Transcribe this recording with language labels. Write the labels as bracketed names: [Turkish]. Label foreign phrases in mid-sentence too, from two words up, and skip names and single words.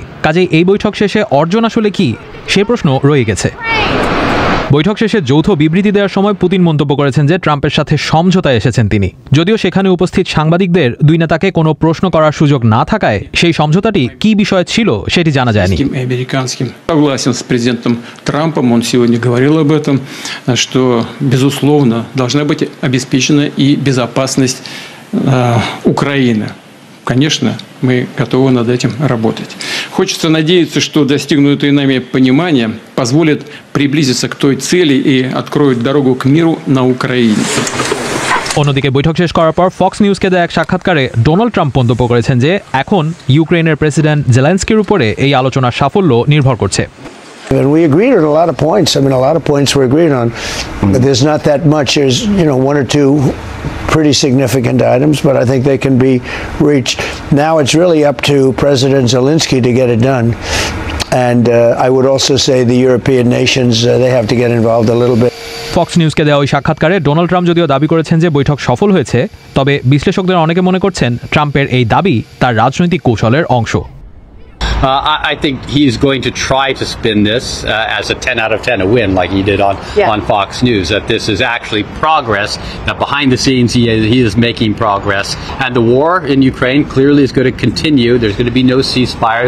[Bangla] কাজেই এই বৈঠক শেষে অর্জন আসলে কি, সে প্রশ্ন রয়ে গেছে। বৈঠক শেষে যৌথ বিবৃতি দেওয়ার সময় পুতিন মন্তব্য করেছেন যে ট্রাম্পের সাথে সমঝোতায় এসেছেন তিনি। যদিও সেখানে উপস্থিত সাংবাদিকদের দুই নেতাকে কোনো প্রশ্ন করার সুযোগ না থাকায় সেই সমঝোতাটি কি বিষয় ছিল সেটি জানা যায়নি। [Russian] Согласен с президентом Трампом, он сегодня говорил об этом, что, безусловно, должна быть обеспечена и безопасность Украины. Конечно, мы готовы над этим работать. Хочется надеяться, что достигнутые нами понимания позволят приблизиться к той цели и откроют дорогу к миру на Украине. [Bangla] অন্যদিকে বৈঠক শেষ করার পর ফক্স নিউজকে দেয়া এক সাক্ষাৎকারে ডোনাল্ড ট্রাম্প মন্তব্য করেছেন যে এখন ইউক্রেনের প্রেসিডেন্ট জেলেনস্কির উপরে এই আলোচনার সাফল্য নির্ভর করছে। [English] And we agreed on a lot of points. I mean, a lot of points we're agreed on. But there's not that much. There's, one or two pretty significant items, but I think they can be reached. Now it's really up to President Zelensky to get it done. And I would also say the European nations, they have to get involved a little bit. [Bangla] ফক্স নিউজকে দেওয়া ওই সাক্ষাৎকারে ডোনাল্ড ট্রাম্প যদিও দাবি করেছেন যে বৈঠক সফল হয়েছে, তবে বিশ্লেষকদের অনেকে মনে করছেন ট্রাম্পের এই দাবি তার রাজনৈতিক কৌশলের অংশ। [English] I think he's going to try to spin this as a 10 out of 10, a win, like he did on Fox News, that this is actually progress, that behind the scenes he is making progress. And the war in Ukraine clearly is going to continue. There's going to be no ceasefire.